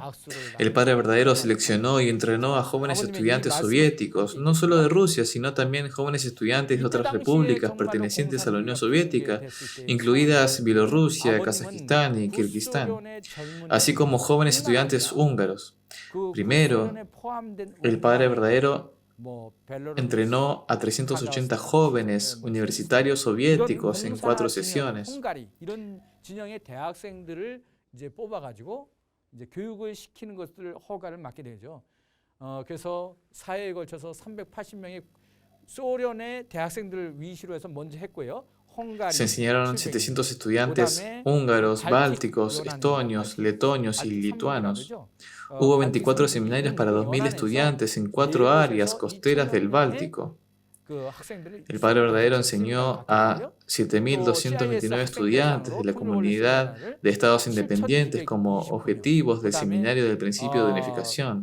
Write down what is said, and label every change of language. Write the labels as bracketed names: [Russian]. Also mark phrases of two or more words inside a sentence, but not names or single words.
[Spanish] El padre verdadero seleccionó y entrenó a jóvenes estudiantes soviéticos, no solo de Rusia, sino también jóvenes estudiantes de otras repúblicas pertenecientes a la Unión Soviética, incluidas Bielorrusia, Kazajistán y Kirguistán, así como jóvenes estudiantes húngaros. Primero, el padre verdadero entrenó a 380 jóvenes universitarios soviéticos en 4 sesiones. [Korean] 이런 진영의 대학생들을 이제 뽑아가지고 이제 교육을 시키는 것을 허가를 맡게 되죠. 그래서 사회에 걸쳐서 380명의 소련의 대학생들을 위시로 해서 먼저 했고요. [Spanish] Se enseñaron 700 estudiantes húngaros, bálticos, estonios, letonios y lituanos. Hubo 24 seminarios para 2.000 estudiantes en 4 áreas costeras del Báltico. El padre verdadero enseñó a 7.229 estudiantes de la comunidad de estados independientes como objetivos del seminario del principio de unificación.